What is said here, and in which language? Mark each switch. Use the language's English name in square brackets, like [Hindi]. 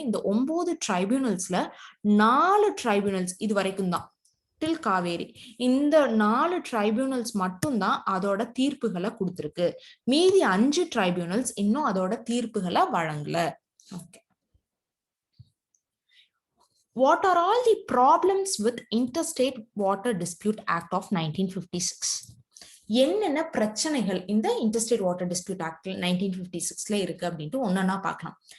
[Tamil] இந்த 9 ட்ரைபியூனல்ஸ்ல 4 ட்ரைபியூனல்ஸ் இது வரைக்கும் தான் டில் காவேரி. இந்த 4 ட்ரைபியூனல்ஸ் மட்டும்தான் அதோட தீர்ப்புகளை கொடுத்திருக்கு. மீதி 5 ட்ரைபியூனல்ஸ் இன்னும் அதோட தீர்ப்புகளை வழங்கல. Okay. [English] What are all the problems with Interstate Water Dispute Act of 1956? [Tamil] என்னென்ன பிரச்சனைகள் இந்த இன்டர்ஸ்டேட் வாட்டர் டிஸ்பியூட் ஆக்ட் 1956ல இருக்கு அப்படின்ட்டு ஒன்னொன்னா பார்க்கலாம்.